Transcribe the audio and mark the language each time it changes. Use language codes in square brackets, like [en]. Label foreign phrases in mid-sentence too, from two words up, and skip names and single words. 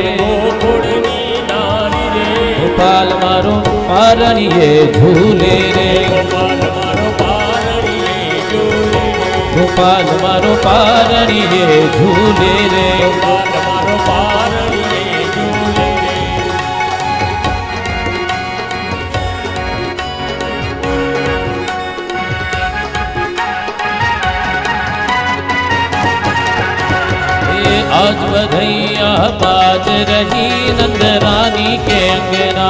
[gu] ગોકુળની નારી રે. ગોપાલ મારો પારણીએ ઝૂલે રે ગોપાલ મારો પારણીએ ઝૂલે. ગોપાલ મારો પારણીએ ઝૂલે રે ગોપાલ મારો પારણીએ ઝૂલે. [hi] ये आज बधैया बाज रही नंद रानी के अंगना